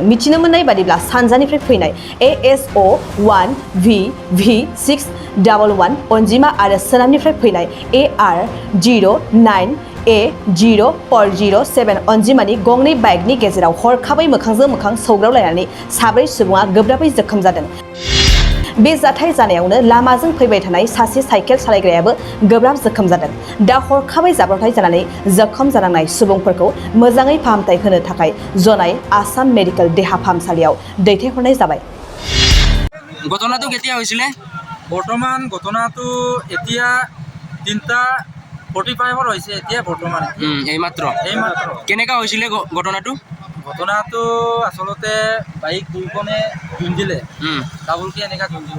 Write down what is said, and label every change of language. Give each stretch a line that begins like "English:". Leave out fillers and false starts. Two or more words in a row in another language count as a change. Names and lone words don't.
Bodo: मिथिनो मोननाय बादिब्ला सानजानिफ्राय फैनाय ASO 1V611 अनजिमा आरो सोनाबनिफ्राय फैनाय AR 09A0407 अनजिमानि गंनै बाइकनि गेजेराव हरखाबै मोखांजों मोखां सौग्रावलायनानै साब्रै सुबुङा गोब्राबै जोखोम जादों। बे जाथाय जानायावनो लामाजों फैबाय थानाय सासे साइकेल सालायग्रायाबो गोब्राब जोखोम जादों। दा हरखाबै जाब्रबथाय जानानै जोखोम जानांनाय सुबुंफोरखौ मोजाङै फाहामथाय होनो थाखाय जनाय आसाम मेडिकेल देहा फाहामसालियाव दैथायहरनाय जाबाय।
Assamese: ঘটনাটো কেতিয়া হৈছিলে? বৰ্তমান ঘটনাটো এতিয়া 3:45 হৈছে এতিয়া বৰ্তমান এইমাত্ৰ কেনেকা হৈছিলে ঘটনাটো? ঘটনাটো আচলতে বাইক দুইখনে খুন্দিলে ডাবলকে এনেকা খুন্দিব